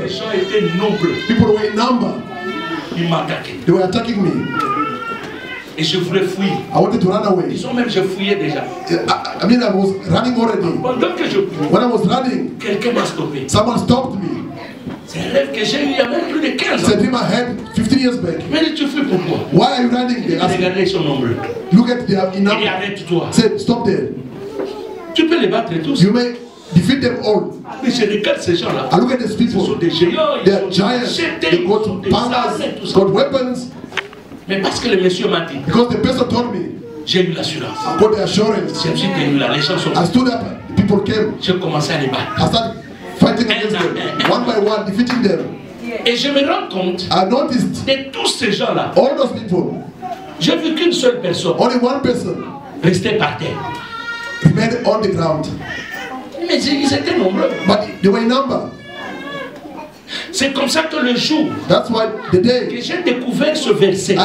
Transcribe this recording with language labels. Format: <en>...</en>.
<fr>Les gens étaient nombreux.</fr> <en>People were in number.</en> <fr>Ils m'attaquaient.</fr> <en>They were attacking me.</en> <fr>Et je voulais fuir.</fr> <en>I wanted to run away.</en> <fr>Ils ont même, je fouillais déjà.</fr> <en>I mean, I was running already.</en> <fr>Pendant que je fouillais,</fr> <en>when I was running,</en> <fr>quelqu'un m'a stoppé.</fr> <en>Someone stopped me.</en> <fr>C'est un rêve que j'ai eu il y a même plus de 15 ans.</fr> <en>It's a dream I had 15 years back.</en> <fr>Mais tu fais pourquoi?</fr> <en>Why are you running?</en> <fr>Regardez son nombre.</fr> <en>Look at their number.</en> <fr>Et arrête-toi.</fr> <en>Say, stop there.</en> <fr>Tu peux les battre tous.</fr> <en>You may defeat them all.</en> <fr>Mais je regarde ces gens-là.</fr> <en>I look at these people.</en> <fr>Ce sont des géants.</fr> <en>They are giants. They got powers. Got weapons.</en> <fr>Mais parce que le monsieur m'a dit.</fr> <en>Because the person told me.</en> <fr>J'ai eu l'assurance.</fr> <en>I got the assurance.</en> <fr>Je me suis tenu là. Les gens sont.</fr> <en>I stood up. People came.</en> <fr>J'ai commencé à les battre.</fr> <en>I started fighting against them. One by one, defeating them.</en> <fr>Et je me rends compte.</fr> <en>I noticed.</en> <fr>De tous ces gens-là.</fr> <en>All those people.</en> <fr>J'ai vu qu'une seule personne.</fr> <en>Only one person.</en> <fr>Restait par terre.</fr> <en>Remained on the ground.</en> <fr>Mais ils étaient nombreux.</fr> <en>But they were in number.</en> <fr>C'est comme ça que le jour</fr> <en>That's why the day</en> <fr>que j'ai découvert ce verset,</fr>